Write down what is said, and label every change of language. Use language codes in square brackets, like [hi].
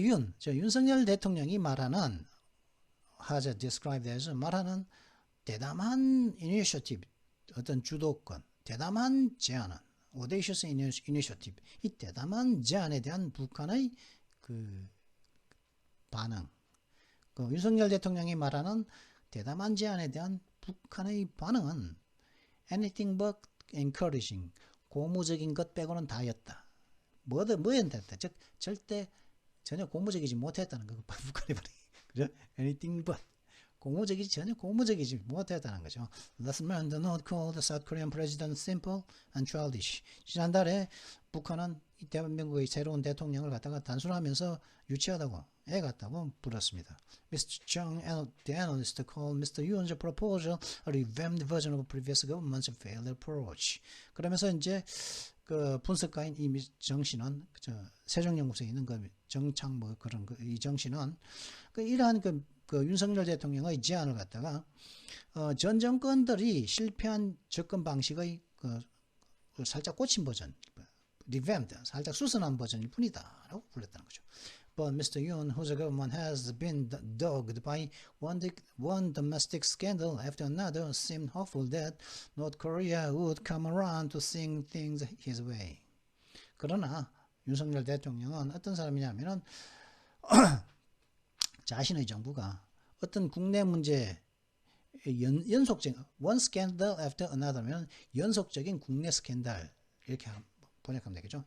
[en] Yoon, [ko] 윤석열 대통령이 [en] has described as [ko] 말하는 대담한 [en] initiative, [ko] 어떤 주도권, 대담한 제안은 [en] audacious initiative, [ko] 이 대담한 제안에 대한 북한의 그 반응, 그 윤석열 대통령이 말하는 대담한 제안에 대한 북한의 반응은 [en] anything but encouraging, [ko] 고무적인 것 빼고는 다였다. 뭐였다? 즉 절대 전혀 고무적이지 못했다는 거. 북한이 말이 그죠? [en] anything but [ko] 전혀 고무적이지 못했다는 거죠. [en] Lesson learned, the North called the South Korean president simple and childish. [ko] 지난달에 북한은 이 대한민국의 새로운 대통령을 갖다가 단순하면서 유치하다고 애 같다고 불렀습니다. [en] Mr. Chung, the analyst, called Mr. Yoon's proposal a revamped version of previous government's failed approach. [ko] 그러면서 이제 그 분석가인 이정 씨는 세종연구소에 있는 그 정창 뭐 그런 이 정 씨는 이러한 그 윤석열 대통령의 제안을 갖다가 전 정권들이 실패한 접근 방식의 살짝 고친 버전, revamped, 살짝 수선한 버전일 뿐이다라고 불렀다는 거죠. [en] But Mr. Yoon, whose government has been dogged by one domestic scandal after another, seemed hopeful that North Korea would come around to seeing things his way. [ko] 그러나 윤석열 대통령은 어떤 사람이냐면은 자신의 정부가 어떤 국내 문제 연속적인 [en] one scandal after another [ko] 면 연속적인 국내 스캔들 이렇게 번역하면 되겠죠.